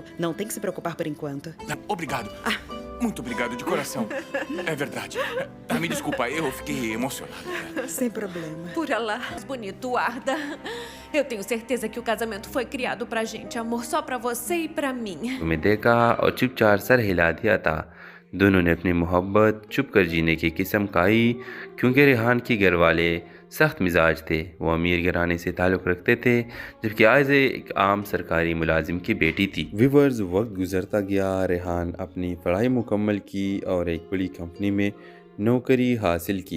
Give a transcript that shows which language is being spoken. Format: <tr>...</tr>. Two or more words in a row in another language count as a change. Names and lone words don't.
<pt>Não tem que se preocupar por enquanto. Obrigado. Muito obrigado, de coração. É verdade. Me desculpa, eu fiquei emocionado. Sem problema. Por Alá, bonito, Arda. Eu tenho certeza que o casamento foi criado pra gente, amor, só pra você e pra mim.</pt> <ur>تمہیں دیکھا اور چپ چاپ سر ہلا دیا تھا۔ دونوں نے اپنی محبت چھپ کر جینے کی قسم کھائی کیونکہ ریحان کے گھر والے سخت مزاج تھے. وہ امیر گھرانے سے تعلق رکھتے تھے جبکہ عائزہ ایک عام سرکاری ملازم کی بیٹی تھی. ویورز، وقت گزرتا گیا۔ ریحان اپنی پڑھائی مکمل کی اور ایک بڑی کمپنی میں نوکری حاصل کی.</ur>